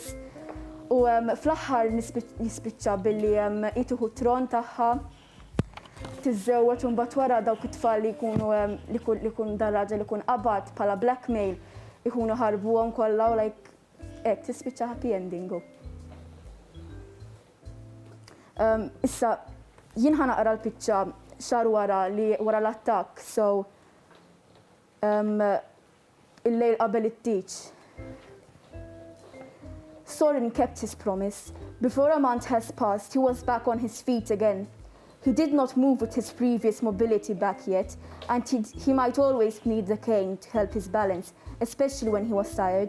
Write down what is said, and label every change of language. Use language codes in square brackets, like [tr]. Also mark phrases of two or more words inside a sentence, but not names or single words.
[mt] U fl-aħħar jispiċċa billi jitieħu t-tron tagħha, tiżżewweġ u mbagħad wara dawk it-tfal li jkun dan raġel ikun qabad bħala blackmail ikunu ħarbuhom kollha u hekk tispiċċa [en] happy ending. [mt] Issa, jien ħanaqra l-piċċa xar wara l-attakk, so il-lejl qabel it-tieġ. [en] Sorin kept his promise. Before a month has passed, he was back on his feet again. He did not move with his previous mobility back yet, and he might always need the cane to help his balance, especially when he was tired.